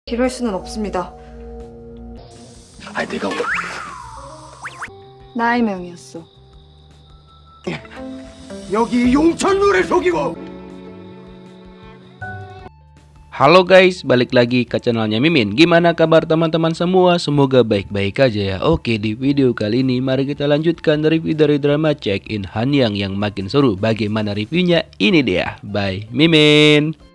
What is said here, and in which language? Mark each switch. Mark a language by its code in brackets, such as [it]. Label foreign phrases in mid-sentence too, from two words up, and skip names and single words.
[ko] 이럴 수는 없습니다. 아니 내가 나의 명이었어. 여기 용천루를 속이고. [id] Halo guys, balik lagi ke channelnya Mimin. Gimana kabar teman-teman semua? Semoga baik-baik aja ya. Oke, di video kali ini mari kita lanjutkan review dari drama Check In Hanyang yang makin seru. Bagaimana reviewnya? Ini dia, by Mimin.